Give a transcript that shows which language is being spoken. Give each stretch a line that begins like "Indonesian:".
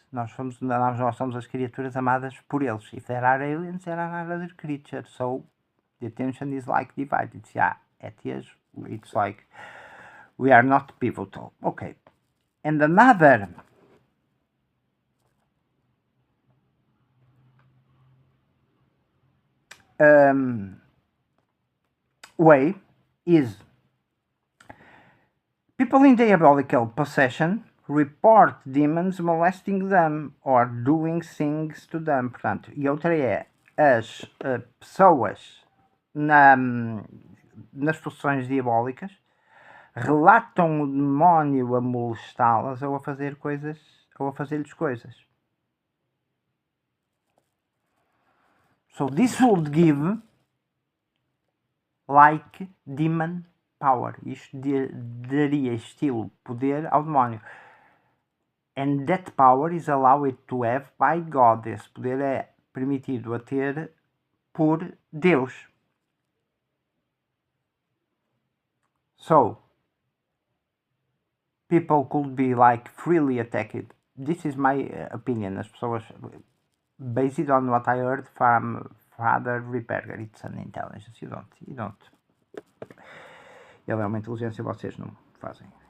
Portuguese: Nós somos as criaturas amadas por eles.
English: If there are aliens, there are other creatures. So the attention is like divided. It's like we are not pivotal. Okay. And another way is people in diabolical possession report demons molesting them or doing things to them.
Portuguese: Portanto, e outra é as pessoas nas possessões diabólicas relatam o demónio a molestá-las ou a fazer coisas, ou a fazer-lhes coisas.
English: So this would give like demon power.
Portuguese: Isto daria estilo, poder ao demónio.
English: And that power is allowed to have by God.
Portuguese: Esse poder é permitido a ter por Deus.
English: So, people could be like freely attacked. This is my opinion.
Portuguese: As pessoas,
English: based on what I heard from Father Ripperger, it's an intelligence. You don't.
Portuguese: Ele é uma inteligência, vocês não fazem.